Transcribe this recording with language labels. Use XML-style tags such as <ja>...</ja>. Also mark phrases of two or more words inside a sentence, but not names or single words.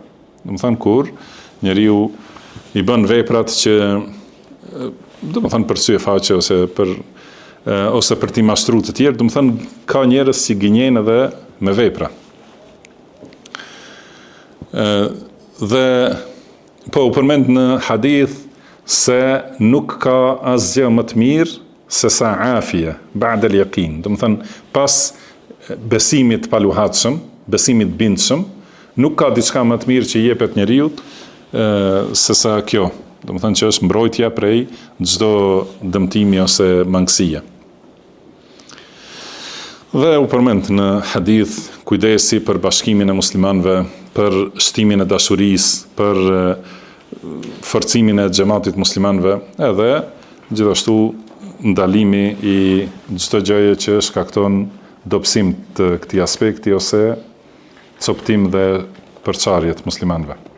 <sq>Do të thonë, kur njeriu i bën veprat që do të thonë për sy e faqe ose për t'i mashtruar të tjerë, do të thonë ka njerëz që gënjejnë edhe me vepra. Dhe po u përmend në hadith se nuk ka asgjë më të mirë se sa</sq> <ar>عافية بعد اليقين.</ar> <sq>Do të thonë pas besimit paluhatshëm, besimit bindshëm, nuk ka diçka më të mirë që jepet njeriu se sa kjo. Do të thonë që është mbrojtja prej çdo dëmtimi ose mangësie. Dhe u përmend në hadith kujdesi për bashkimin e muslimanëve, për shtimin e dashurisë, për forcimin e xhamatit muslimanëve, edhe gjithashtu ndalimi i çdo gjëje që shkakton dobësim të këtij aspekti ose coptim dhe përçarje të muslimanëve.</sq>